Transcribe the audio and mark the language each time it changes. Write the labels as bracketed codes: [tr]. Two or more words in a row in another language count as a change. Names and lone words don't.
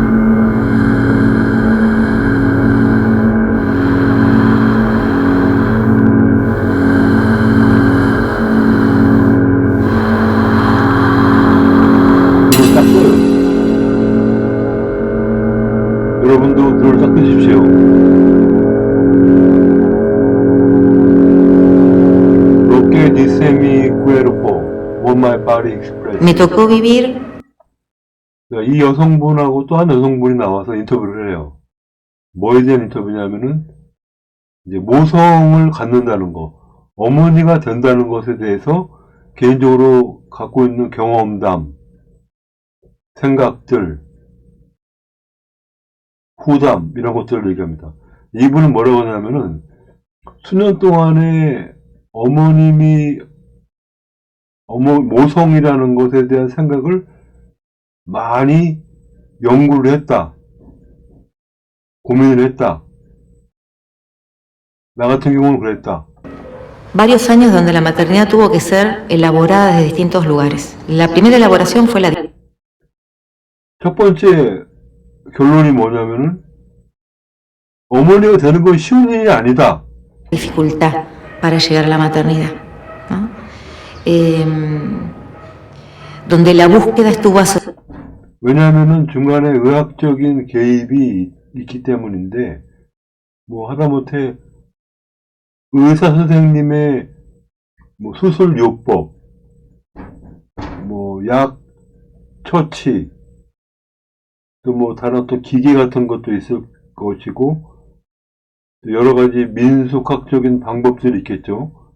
[ko] 눈을 딱 떠요. 여러분도 눈을 딱 뜨십시오. [es] Lo que dice mi cuerpo, [en] what my body expresses. [es] Me tocó vivir [ko] 이 여성분하고 또 한 여성분이 나와서 인터뷰를 해요. 뭐에 대한 인터뷰냐면은 이제 모성을 갖는다는 거, 어머니가 된다는 것에 대해서 개인적으로 갖고 있는 경험담, 생각들, 후담 이런 것들을 얘기합니다. 이분은 뭐라고 하냐면은 수년 동안에 어머님이 모성이라는 것에 대한 생각을 많이 연구를 했다, 고민을 했다. 나 같은 경우는 그랬다. [es] varios años donde la maternidad tuvo que ser elaborada desde distintos lugares. La primera elaboración fue la [ko] 첫 번째 결론이 뭐냐면은 어머니가 되는 건 쉬운 일이 아니다. [es] dificultad para llegar a la maternidad, ¿no? Donde la búsqueda estuvo asociada. [ko] 왜냐하면은 중간에 의학적인 개입이 있기 때문인데, 뭐 하다못해 의사 선생님의 뭐 수술요법, 뭐 약 처치, 또 뭐 다른 또 기계 같은 것도 있을 것이고, 또 여러 가지 민속학적인 방법들이 있겠죠.